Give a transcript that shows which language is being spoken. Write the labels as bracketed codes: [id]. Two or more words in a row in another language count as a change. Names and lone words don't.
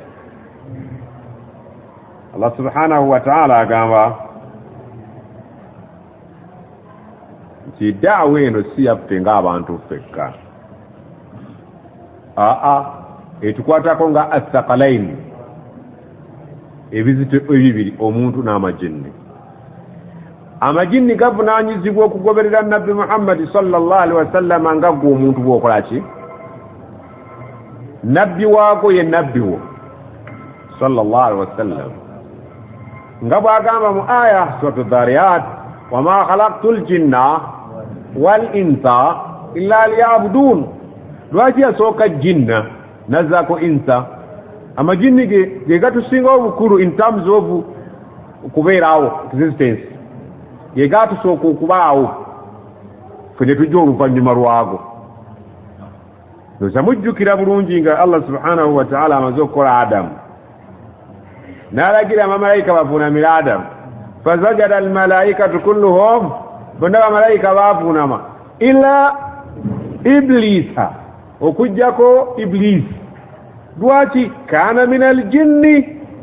[lg] Allah [ar] سبحانه وتعالى [lg] agamba nti daawa eno si yaffe ng'abantu ffekka, etukwatako nga athaqalaini, ebizito ebibiri, omuntu n'amajinni. Amajinni gavunaanyizibwa okugoberera Nabbi Muhammad [ar] صلى الله عليه وسلم [lg] nga gwe omuntu bw'okola ki, nabbi waako ye nabbi wo [ar] صلى الله عليه وسلم [lg] nga bw'agamba mu aya suratu dhariyat [ar] وما خلقت الجن والإنس إلا ليعبدون [lg] lwaki yasooka jinna nazzaako insa amajinni ge gatusinga obukulu [en] in terms of [lg] kubeeraawo existence ge gatusooka okubaawo fe ne tujja oluvannyuma lwago noza mujjukira bulungi nga Allah [ar] سبحانه وتعالى [lg] amaze okukola Adamu n'alagira abamalayika bavuunamire Adamu [ar] فسجد الملائكة كلهم [lg] bonna bamalayika baavuunama [ar] إلا إبليس [lg] okujjako iblisi lwaki [ar] كان من الجن